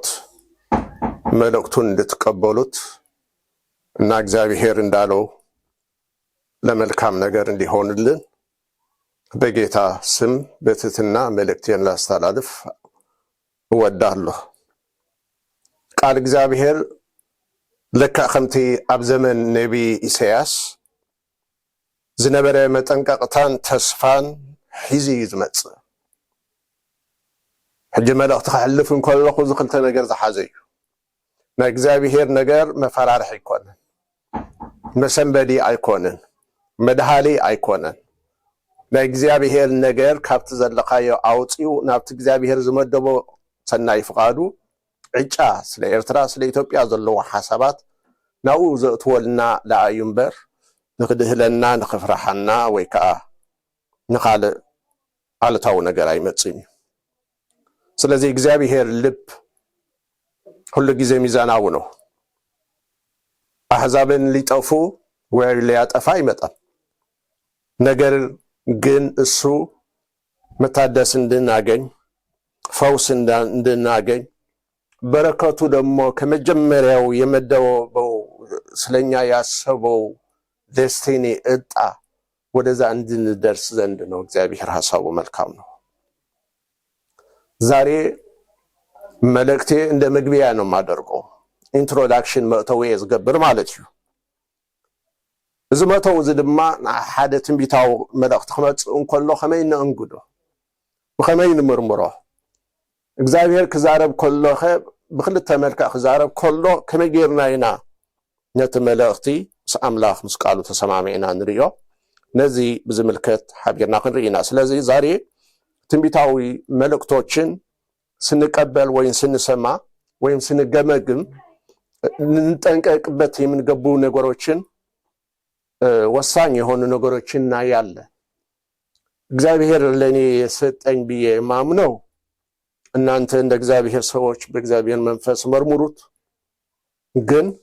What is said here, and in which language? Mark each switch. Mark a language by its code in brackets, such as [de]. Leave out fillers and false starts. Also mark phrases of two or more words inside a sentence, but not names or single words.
[am] መልእክቱን እንድትቀበሉት እና እግዚአብሔር እንዳለው ለመልካም ነገር እንዲሆንልን በጌታ ስም በትህትና መልእክቴን ላስተላልፍ እወዳለሁ። [ti] ቃል እግዚአብሔር ለካ ከምቲ ኣብ ዘመን ነቢይ ኢሳያስ ዝነበረ መጠንቀቅታን ተስፋን ሒዚ ዝመጽእ ሕጂ መልእክቲ ክሕልፍ እንከለኹ ዝክልተ ነገር ዝሓዘ እዩ። ናይ እግዚአብሔር ነገር መፈራርሒ ኣይኮነን፣ መሰንበዲ ኣይኮነን፣ መድሃሊ ኣይኮነን። ናይ እግዚአብሔር ነገር ካብቲ ዘለኻዮ ኣውፂኡ ናብቲ እግዚአብሔር ዝመደቦ ሰናይ ፍቃዱ ዕጫ ስለ ኤርትራ ስለ ኢትዮጵያ ዘለዎ ሓሳባት ናብኡ ዘእትወልና ለኣዩ እምበር ንክድህለና ንክፍራሓና ወይ ከዓ ንኻልእ አሉታዊ ነገር አይመጽም። [am] ስለዚህ እግዚአብሔር ልብ ሁሉ ጊዜ ሚዛናዊ ነው። አሕዛብን ሊጠፉ ወይ ሊያጠፋ አይመጣም። ነገር ግን እሱ መታደስ እንድናገኝ ፈውስ እንድናገኝ በረከቱ ደግሞ ከመጀመሪያው የመደበው ስለኛ ያሰበው ዴስቲኒ እጣ ወደዛ እንድንደርስ ዘንድ ነው። እግዚአብሔር ሐሳቡ መልካም ነው። ዛሬ መልእክቴ እንደ መግቢያ ነው ማደርገው፣ [ti] ኢንትሮዳክሽን መተው ዝገብር ማለት እዩ። እዚ መተው ድማ ሓደ ትንቢታው መልእክት ክመጽእ እንከሎ ከመይ ንእንግዶ ብከመይ ንምርምሮ እግዚአብሔር ክዛረብ ከሎኸ ብክልተ መልክዕ ክዛረብ ከሎ ከመይ ጌርና ኢና ነቲ መልእክቲ አምላኽ ምስ ቃሉ ተሰማሚዕና ንሪኦ ነዚ ብዝምልከት ሓቢርና ክንርኢና። [am] ስለዚህ ዛሬ ትንቢታዊ መልእክቶችን ስንቀበል ወይም ስንሰማ ወይም ስንገመግም እንጠንቀቅበት የምንገቡ ነገሮችን ወሳኝ የሆኑ ነገሮችን እናያለን። እግዚአብሔር ለኔ የሰጠኝ ብዬ ማምነው እናንተ እንደ እግዚአብሔር ሰዎች በእግዚአብሔር መንፈስ መርምሩት፣ ግን